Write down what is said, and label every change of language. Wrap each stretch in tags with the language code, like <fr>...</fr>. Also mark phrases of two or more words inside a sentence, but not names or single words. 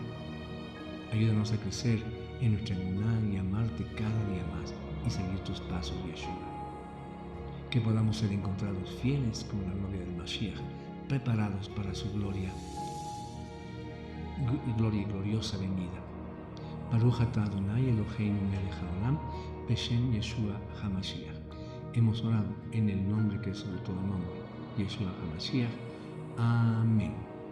<es>Ayúdanos a crecer en nuestra emuná y amarte cada día más y seguir tus pasos, Yeshua. Que podamos ser encontrados fieles como la novia del Mashiach, preparados para su gloria y gloriosa venida.</es> <he>ברוך אתה אדוני אלוהינו מלך העולם, בשם ישוע המשיח.</he> <es>Hemos orado en el nombre que es sobre todo nombre, Yeshua HaMashiach. Amén.</es>